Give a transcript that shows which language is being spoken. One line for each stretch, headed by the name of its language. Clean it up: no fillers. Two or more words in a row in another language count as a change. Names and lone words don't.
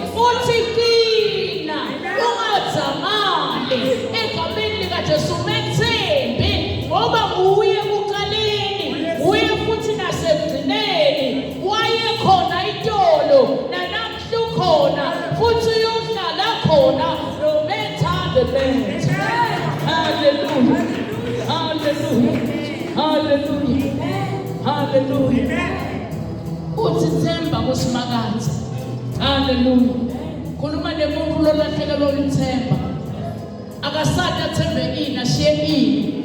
Swati: Uthi kina ungadzamali egameni likaJesu, methembe ngoba uye kuqaleni, uye futhi nasekugcineni, wayekhona itolo nanamhla ukhona futhi uyohlala khona
English: no matter the length.
Swati: Hallelujah. Hallelujah. Hallelujah. Hallelujah. Uthi themba kusimakathe. Hallelujah. Khuluma nemuntu lolahlekelwe ulithemba. Akasade athembe ini ashiye ini.